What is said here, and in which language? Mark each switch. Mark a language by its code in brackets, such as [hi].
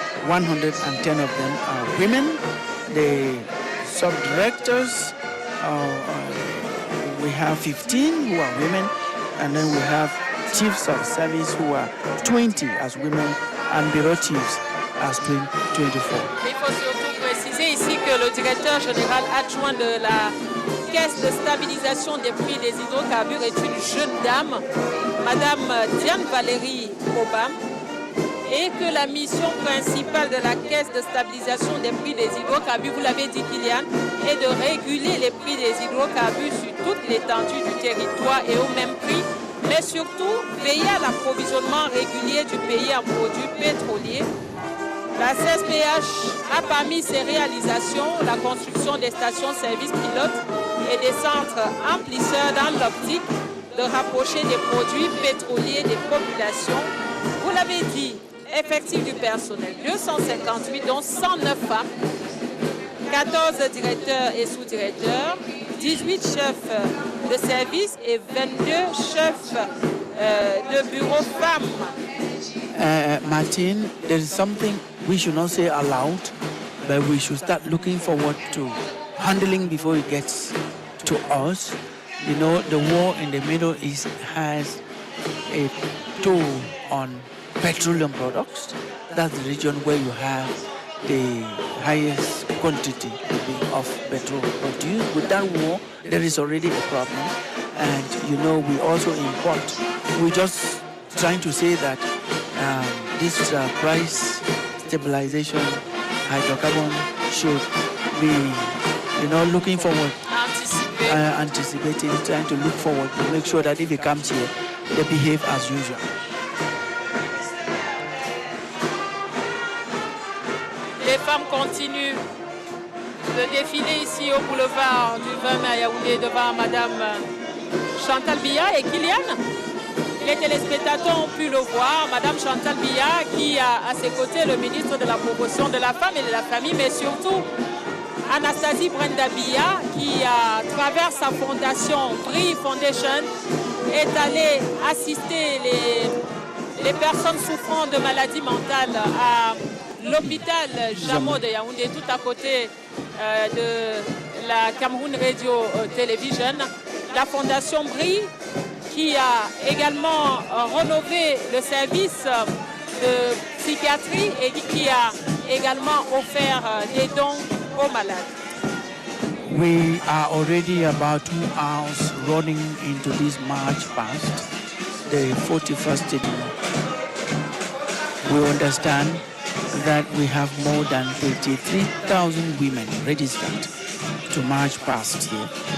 [en] 110 of them are women. The sub-directors, we have 15 who are women, and then we have chiefs of service who are 20 as women, and bureau chiefs as 24. [fr] Il faut surtout préciser ici que le directeur général adjoint de la Caisse de stabilisation des prix des hydrocarbures est une jeune dame, Madame Diane Valérie Obam, et que la mission principale de la Caisse de stabilisation des prix des hydrocarbures, vous l'avez dit Kylian, est de réguler les prix des hydrocarbures sur toute l'étendue du territoire et au même prix, mais surtout veiller à l'approvisionnement régulier du pays en produits pétroliers. La CSPH a parmi ses réalisations la construction des stations-service pilotes et des centres amplisseurs dans l'optique de rapprocher des produits pétroliers des populations. Vous l'avez dit, effectif du personnel, 258 dont 109 femmes, 14 directeurs et sous-directeurs, 18 chefs de service et 22 chefs de bureau femmes. [en] Martin, there is something we should not say aloud, but we should start looking forward to handling before it gets to us. You know, the war in the Middle East has a toll on petroleum products. That's the region where you have the highest quantity of petrol produced. With that war, there is already a problem. And, you know, we also import. We're just trying to say that this price stabilization hydrocarbon should be, you know, looking forward, anticipating, trying to look forward to make sure that if it comes here, they behave as usual. [fr] Les femmes continuent de défiler ici au boulevard du 20 mai à Yaoundé devant Madame Chantal Biya et Kylian. Les téléspectateurs ont pu le voir, Madame Chantal Biya qui a à ses côtés le ministre de la Promotion de la Femme et de la Famille, mais surtout Anastasie Brenda Biya qui, à travers sa fondation Free Foundation, est allée assister les personnes souffrant de maladies mentales à l'hôpital Jamo de Yaoundé, tout à côté de la Cameroun Radio Television. La fondation Brie qui a également rénové le service de psychiatrie et qui a également offert des dons aux malades. [en] We are already about 2 hours running into this March past, the 41st edition. We understand that we have more than 33,000 women registered to march past here.